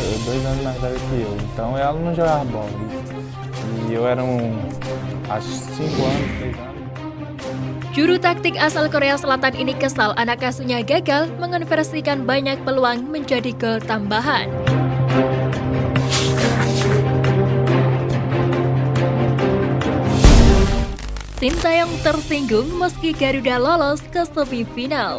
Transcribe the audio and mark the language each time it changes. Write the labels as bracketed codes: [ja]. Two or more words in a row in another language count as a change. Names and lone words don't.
[pt] 2 anos mais velha que eu. Então ela não jogava bola. E eu era acho 5 anos, 6 anos. [id] Juru taktik asal Korea Selatan ini kesal anak asuhnya gagal mengonversikan banyak peluang menjadi gol tambahan. Sintayong tersinggung meski Garuda lolos ke semifinal.